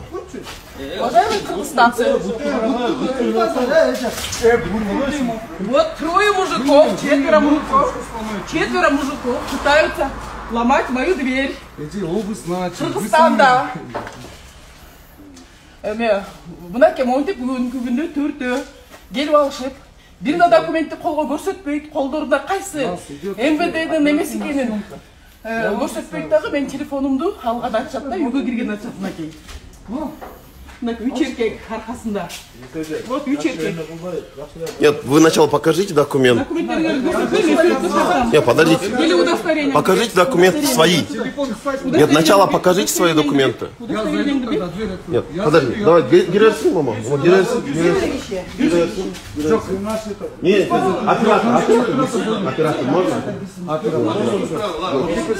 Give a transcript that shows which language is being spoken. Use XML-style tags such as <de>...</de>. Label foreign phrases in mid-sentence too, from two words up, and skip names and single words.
<ru>Уважаемые кыргызстанцы, вот трое мужиков, четверо мужиков пытаются ломать мою дверь.</ru> <ky>Кыргызстанда. Мына кемонтип бүгүнкү түртө келип алышып, бир да документти колго көрсөтпөйт, колдорунда кайсы МВДдин эмес экенин көрсөтпөйт дагы. Мен телефонумду алган ачат да, үйгө кирген ачат мынакей. Үч эркек аркасында. Вот үч эркек.</ky> <ru>Нет, вы сначала покажите документ. Нет, подождите. Или удостоверение. Покажите документы свои. Нет, сначала покажите свои документы. Нет, подожди. Давай, гирерсин, мама. Гирерсин. Нет, оператор, можно?</ru>